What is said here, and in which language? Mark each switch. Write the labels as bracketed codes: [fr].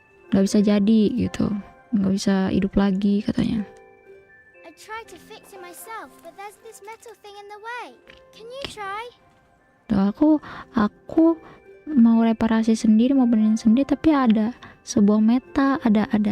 [id] Nggak bisa jadi gitu, nggak bisa hidup lagi katanya. [en] I tried to fix it myself, but there's this metal thing in the way. Can you try? [id] Tuh, aku mau reparasi sendiri, mau benerin sendiri, tapi ada sebuah meta, ada.